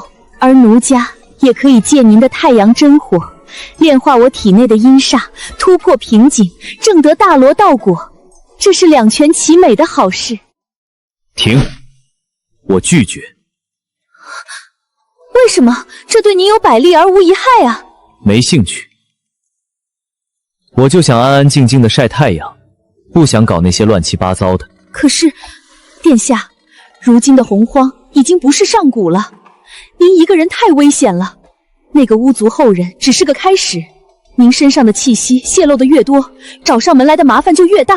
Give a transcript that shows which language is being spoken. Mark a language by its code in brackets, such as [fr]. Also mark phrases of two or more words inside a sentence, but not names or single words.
[zh] 而奴家也可以借您的太陽真火，煉化我體內的陰煞，突破瓶頸，證得大羅道果，這是兩全其美的好事。停！我拒絕。為什麼？這對您有百利而無一害啊！沒興趣，我就想安安靜靜的曬太陽，不想搞那些亂七八糟的。可是，殿下，如今的洪荒已經不是上古了。您一個人太危險了，那個巫族後人只是個開始，您身上的氣息洩露的越多，找上門來的麻煩就越大。